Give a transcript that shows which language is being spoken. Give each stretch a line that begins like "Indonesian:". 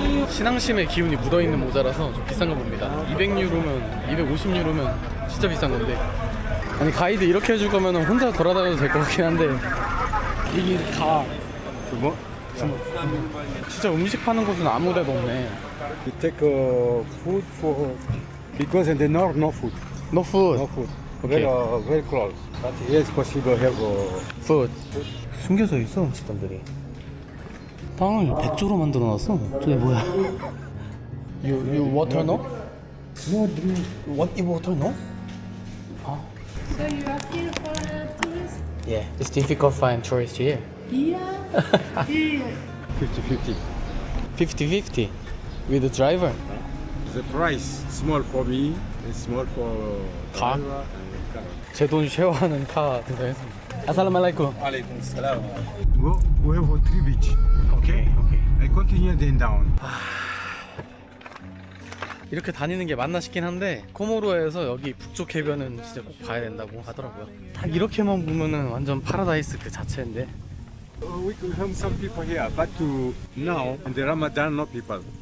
Korean: 신앙심의 기운이 묻어있는 모자라서 좀 비싼 거 봅니다. 200유로면, 250유로면 진짜 비싼 건데. 아니, 가이드 이렇게 해줄 거면 혼자 돌아다녀도 될 것 같긴 한데. 이게 다 주먹? 진짜 음식 파는 곳은 아무 데도 없네.
English: You take food for because in the north no food. No food. No food. Okay. Very close. But here it's possible have food.
Korean: 숨겨져 있어 음식점들이. 빵을 백조로 만들어놨어. 저게 뭐야?
English: You water no? no drink. What you water no? 아. So you are here for tourists? Yeah, it's difficult to find tourists here. Yeah. Here. 50-50. 50-50 with the driver. The price small for me, it's small for car. driver and car.
Korean: 제 돈 쉐어하는 카 등장했습니다.
Arabic: 아살라말라이쿰.
English: Go, we have 3 beach.
Korean: 오케이.
English: I continue then down.
Korean: 이렇게 다니는 게 맞나 싶긴 한데 코모로에서 여기 북쪽 해변은 진짜 꼭 봐야 된다고 하더라고요. 딱 이렇게만 보면은 완전 파라다이스 그 자체인데.
English: We could have some people here, but to now in the Ramadan no people.